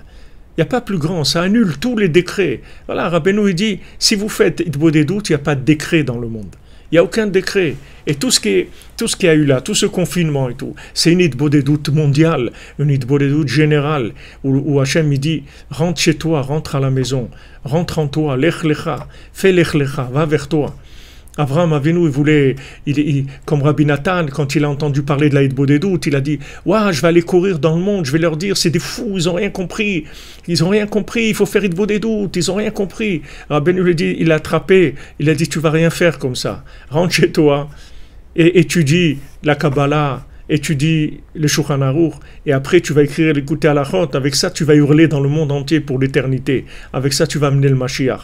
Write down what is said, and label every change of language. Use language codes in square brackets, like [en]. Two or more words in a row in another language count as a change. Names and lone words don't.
[fr] Il n'y a pas plus grand, ça annule tous les décrets. Voilà, Rabbeinu il dit, si vous faites Hitbodedut, il n'y a pas de décret dans le monde. Il n'y a aucun décret. Et tout ce qui a eu là, tout ce confinement et tout, c'est une Hitbodedut mondiale, une Hitbodedut générale, où Hachem il dit, rentre chez toi, rentre à la maison, rentre en toi, [he] לך לך, fais לך לך, [fr] va vers toi. Abraham Avinu, il voulait, comme Rabbi Nathan, quand il a entendu parler de la Hitbodedut, il a dit, ouah, je vais aller courir dans le monde, je vais leur dire, c'est des fous, ils n'ont rien compris, il faut faire Hitbodedut, ils n'ont rien compris. Rabbi lui dit, il l'a attrapé, il a dit, tu vas rien faire comme ça, rentre chez toi, et étudie la Kabbalah, étudie le Shulchan Aruch, et après tu vas écrire l'écouter à la chot, avec ça tu vas hurler dans le monde entier pour l'éternité, avec ça tu vas amener le Mashiach.